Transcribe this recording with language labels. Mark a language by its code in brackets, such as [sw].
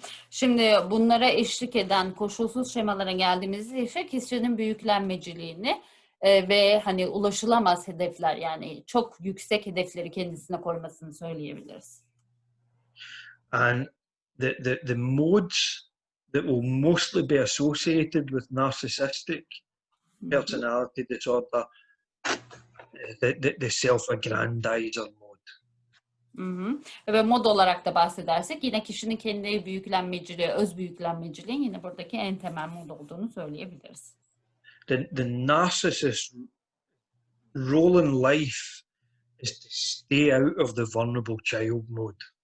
[tr] Şimdi bunlara eşlik eden koşulsuz şemalara geldiğimizde ise kişinin büyüklenmeciliğini ve hani ulaşılamaz hedefler, yani çok yüksek hedefleri kendisine koymasını söyleyebiliriz. [en] And the modes that will mostly be associated with narcissistic personality disorder, the self-aggrandizer mode. [tr] Ve mod olarak da bahsedersek yine kişinin kendi büyüklenmeciliği, öz büyüklenmeciliğin yine buradaki en temel mod olduğunu söyleyebiliriz. [en] The narcissist role in life is to stay out of the vulnerable child mode.